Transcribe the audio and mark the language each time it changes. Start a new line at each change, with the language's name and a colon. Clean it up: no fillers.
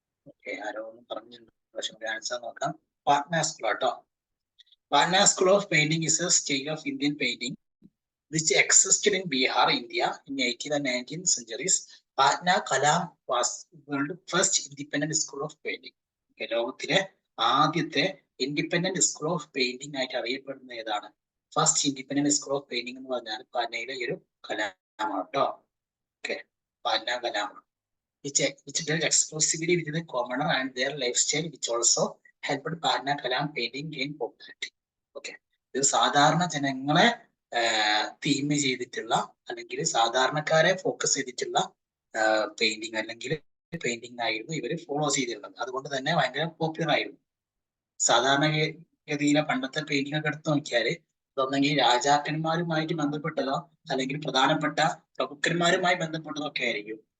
Malayalam: Okay, ആരോ ഒന്നും പറഞ്ഞിട്ടുണ്ട്, പക്ഷെ ആൻസർ നോക്കാം. പാറ്റ്ന സ്കൂൾ കേട്ടോ.
English: Patna school of painting is a style of Indian painting which existed in Bihar, India in 18th and 19th centuries. Patna Kalam was world's first independent school of painting.
Malayalam: ലോകത്തിലെ ആദ്യത്തെ independent school of painting ആയിട്ട് അറിയപ്പെടുന്ന ഏതാണ്? First independent school of painting എന്ന് പറഞ്ഞാൽ പാറ്റ്നയിലെ ഒരു കലാമാണ് കേട്ടോ. Okay, Patna കലാമാണ്.
English: which dealt exclusively with the commoner and their lifestyle, which also helped Patna Kalam painting gain popularity.
Malayalam: Okay, ഇത് സാധാരണ ജനങ്ങളെ തീം ചെയ്തിട്ടുള്ള, അല്ലെങ്കിൽ സാധാരണക്കാരെ ഫോക്കസ് ചെയ്തിട്ടുള്ള പെയിന്റിങ് അല്ലെങ്കിൽ പെയിന്റിങ് ആയിരുന്നു ഇവര് ഫോളോ ചെയ്തിരുന്നത്. അതുകൊണ്ട് തന്നെ ഭയങ്കര പോപ്പുലർ ആയിരുന്നു. സാധാരണഗതിയിലെ പണ്ടത്തെ പെയിന്റിംഗ് ഒക്കെ എടുത്തു നോക്കിയാല് ഇതൊന്നെങ്കിൽ രാജാക്കന്മാരുമായിട്ട് ബന്ധപ്പെട്ടതോ അല്ലെങ്കിൽ പ്രധാനപ്പെട്ട പ്രഭുക്കന്മാരുമായി ബന്ധപ്പെട്ടതോ ഒക്കെ ആയിരിക്കും.